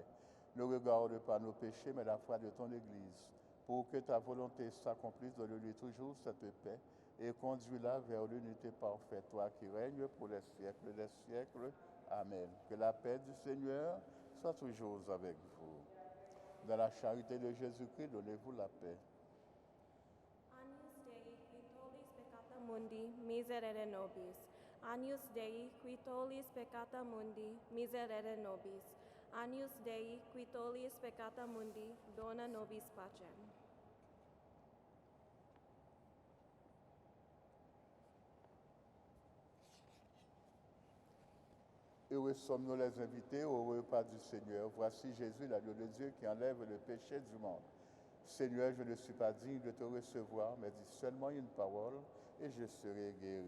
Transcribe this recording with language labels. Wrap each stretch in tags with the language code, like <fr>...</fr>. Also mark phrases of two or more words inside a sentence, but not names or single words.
<fr>Ne regarde pas nos péchés, mais la foi de ton Église, pour que ta volonté s'accomplisse, donne-lui toujours cette paix et conduis-la vers l'unité parfaite, toi qui règnes pour les siècles des siècles. Amen. Que la paix du Seigneur soit toujours avec vous. Dans la charité de Jésus-Christ, donnez-vous la paix.</fr> <la>Agnus Dei, qui tollis peccata mundi, miserere nobis. Agnus Dei, qui tollis peccata mundi, miserere nobis. Agnus Dei, qui tollis peccata mundi, dona nobis pacem.</la> <fr>Heureux sommes-nous les invités au repas du Seigneur. Voici Jésus, l'agneau de Dieu, qui enlève le péché du monde. Seigneur, je ne suis pas digne de te recevoir, mais dis seulement une parole et je serai guéri.</fr>